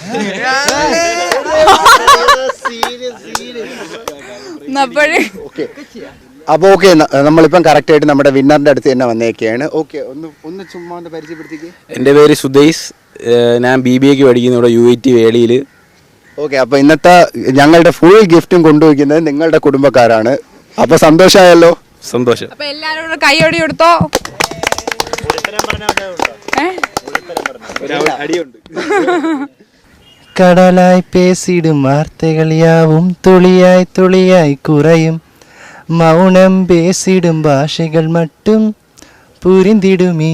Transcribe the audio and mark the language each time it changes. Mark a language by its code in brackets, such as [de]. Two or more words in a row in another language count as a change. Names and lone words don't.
[ml] ഓക്കെ, അപ്പൊ ഓക്കെ, നമ്മളിപ്പം കറക്റ്റ് ആയിട്ട് നമ്മുടെ വിന്നറിന്റെ അടുത്ത് തന്നെ വന്നേക്കാണ്. ഓക്കെ, ഒന്ന് ചുമ്മാ ഒന്ന് പരിചയപ്പെടുത്തിക്ക്. എൻ്റെ പേര് സുധൈസ്. ഞാൻ BBAക്ക് പഠിക്കുന്നു ഇവിടെ UIT വേളിയിൽ. ഓക്കെ, അപ്പൊ ഇന്നത്തെ ഞങ്ങളുടെ ഫുൾ ഗിഫ്റ്റും കൊണ്ടുവയ്ക്കുന്നത് നിങ്ങളുടെ കുടുംബക്കാരാണ്. അപ്പൊ സന്തോഷമായല്ലോ. സന്തോഷം. അപ്പൊ എല്ലാരും കൂടെ കൈയടി കൊടുത്തോ. [ta] கடலாய் பேசிடும் வார்த்தைகள் யாவும் துளியாய் துளியாய் குறையும், மௌனம் பேசிடும் பாஷைகள் மட்டும் புரிந்திடுமே.